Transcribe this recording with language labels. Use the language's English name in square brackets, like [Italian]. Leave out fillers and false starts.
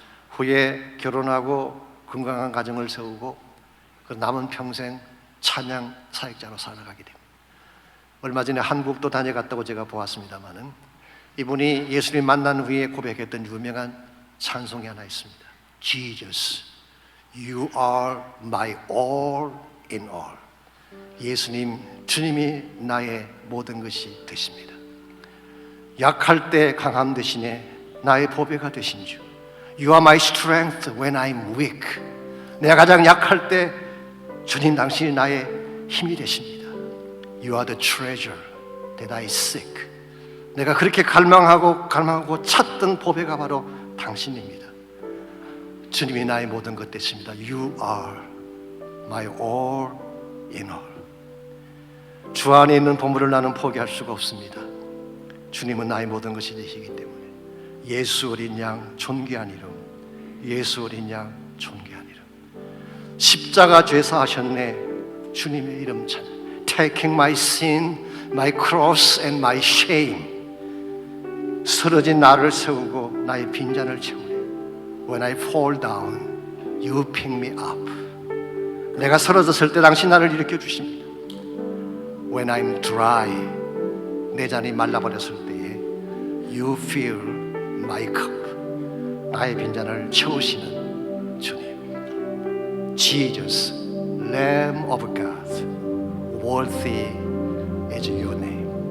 [Korean] 후에 결혼하고 건강한 가정을 세우고 그 남은 평생 찬양 사역자로 살아가게 됩니다. 얼마 전에 한국도 다녀갔다고 제가 보았습니다마는 이분이 예수님 만난 후에 고백했던 유명한 찬송이 하나 있습니다. [English] Jesus, you are my all in all. [Korean] 예수님, 주님이 나의 모든 것이 되십니다. 약할 때 강함 되시네 나의 보배가 되신 주. [English] You are my strength when I'm weak. [Korean] 내가 가장 약할 때 주님 당신이 나의 힘이 되십니다. [English] You are the treasure that I seek. [Korean] 내가 그렇게 갈망하고 찾던 보배가 바로 당신입니다. 주님이 나의 모든 것 되십니다. [English] You are my all in all. [Korean] 주 안에 있는 보물을 나는 포기할 수가 없습니다. 주님은 나의 모든 것이 되시기 때문에 예수 어린 양 존귀한 이름, 예수 어린 양 존귀한 이름. 십자가 죄사하셨네 주님의 이름 찬. [English] Taking my sin, my cross and my shame. [Korean] 쓰러진 나를 세우고 나의 빈잔을 채우네. [English] When I fall down, you pick me up. [Korean] 내가 쓰러졌을 때 당신 나를 일으켜 주십니다. [English] When I'm dry, [Korean] 내 잔이 말라버렸을 때에 [English] You fill my cup. [Korean] 나의 빈잔을 채우시는 주님. [English] Jesus, Lamb of God, worthy is your name.